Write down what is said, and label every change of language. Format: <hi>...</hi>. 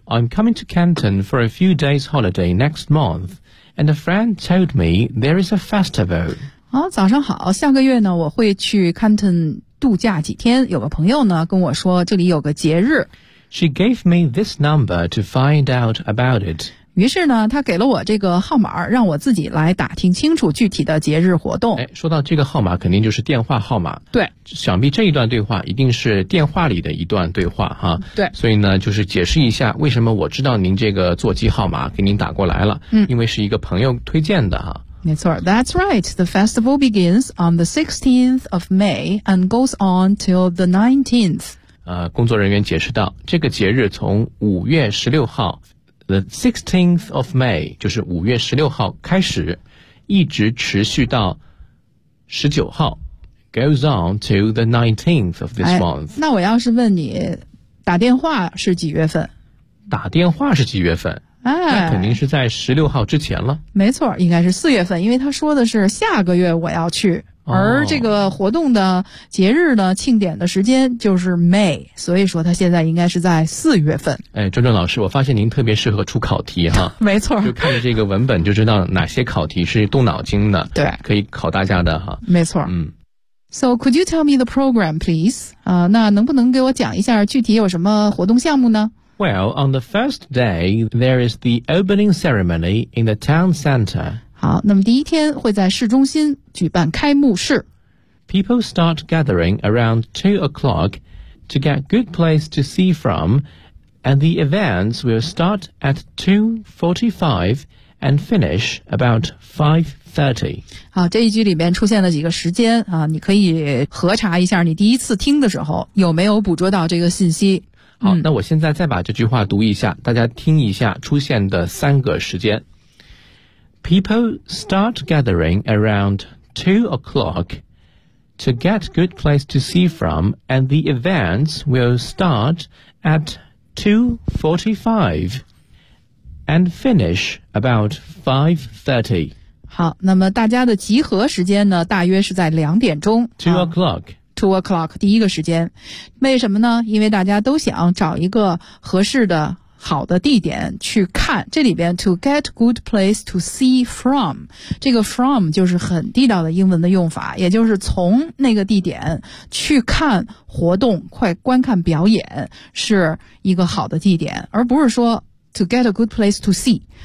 <en>I'm coming to Canton for a few days holiday next month, and a friend told me there is a festival.</en> <zh>好，早上好，下个月呢我会去 Canton 度假几天，有个朋友呢跟我说这里有个节日。</zh> <en>She gave me this number to find out about it.</en> <zh>于是呢他给了我这个号码，让我自己来打听清楚具体的节日活动。哎，说到这个号码肯定就是电话号码。对。想必这一段对话一定是电话里的一段对话哈。对。所以呢就是解释一下为什么我知道您这个座机号码给您打过来了。嗯。因为是一个朋友推荐的哈。没错，</zh> <en>That's right. The festival begins on the 16th of May and goes on till the 19th.</en> <zh>工作人员解释到，这个节日从5月16号</zh> <en>the 16th of May</en> <zh>就是5月16号开始，一直持续到19号</zh> <en>goes on till the 19th of this month.</en> <zh>那我要是问你打电话是几月份？打电话是几月份？那肯定是在16号之前了。没错，应该是4月份，因为他说的是下个月我要去，而这个活动的节日呢，庆典的时间就是 May， 所以说他现在应该是在4月份。哎，壮壮老师，我发现您特别适合出考题哈。没错，就看着这个文本就知道哪些考题是动脑筋的，对，可以考大家的哈。没错。嗯。</zh> <en>So could you tell me the program, please?</en> <zh>那能不能给我讲一下具体有什么活动项目呢？</zh> <en>Well, on the first day, there is the opening ceremony in the town center.</en> <zh>好，那么第一天会在市中心举办开幕式。</zh> <en>People start gathering around 2 o'clock to get good place to see from, and the events will start at 2:45 and finish about 5:30.</en> <zh>好，这一句里面出现了几个时间啊，你可以核查一下你第一次听的时候有没有捕捉到这个信息。好，那我现在再把这句话读一下，大家听一下出现的三个时间。</zh> <en>People start gathering around 2 o'clock to get good place to see from, and the events will start at 2:45 and finish about 5:30.</en> <zh>好，那么大家的集合时间呢，大约是在2点钟。</zh> <en>2 o'clock. 2 o'clock</en> <zh>第一个时间，为什么呢？因为大家都想找一个合适的好的地点去看。这里边</zh> <en>to get good place to see from，</en> <zh>这个 from 就是很地道的英文的用法，也就是从那个地点去看活动，快观看表演是一个好的地点，而不是说</zh> <en>to get a good place to see。</en>